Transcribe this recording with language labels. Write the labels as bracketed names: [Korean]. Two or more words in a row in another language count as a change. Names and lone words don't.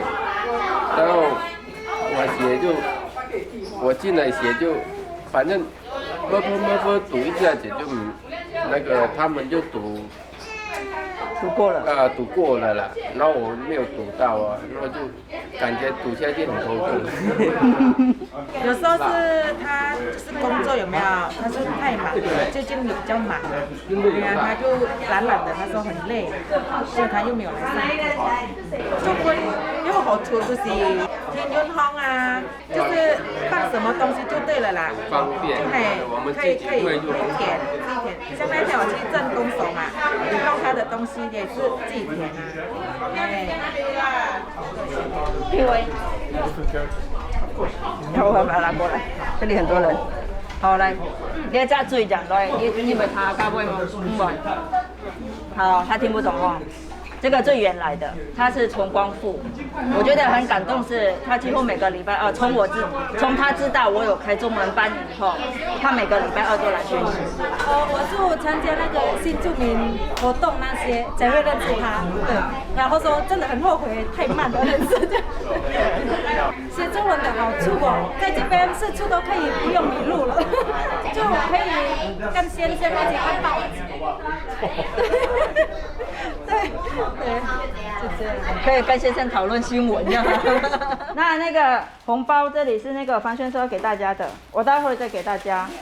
[Chinese] 然後我進來寫就，反正。讀一下子就那個他們就讀過了讀過了啦，然後我沒有讀到啊，然後就感覺讀下去很頭痛。有時候是他就是工作有沒有，他說太忙了，最近比較忙，對啊，他就懶的，他說很累，所以他又沒有來上課。就會有好處就是天潤烘啊，就是放什麼東西就對了啦，方便，我們自己會用。填，像那天我去鎮公所嘛，弄他的東西也是自己填啊。因為，然後我把它拿過來，這裡很多人。好，來，你再注意講來，你們他該不會不會？好，他聽不懂哦。這個最原來的，他是從光復，我覺得很感動是，他幾乎每個禮拜二，從他知道我有開中文班以後，他每個禮拜二都來學習。我就參加那個新住民活動那些，才會認識他。對，然後說真的很後悔太慢的認識。學中文的好處哦，在這邊四處都可以不用迷路了，就可以跟先生一起看報紙。對。对，就这样，可以跟先生讨论新闻，这样。那个红包这里是那个方轩说要给大家的，我待会再给大家。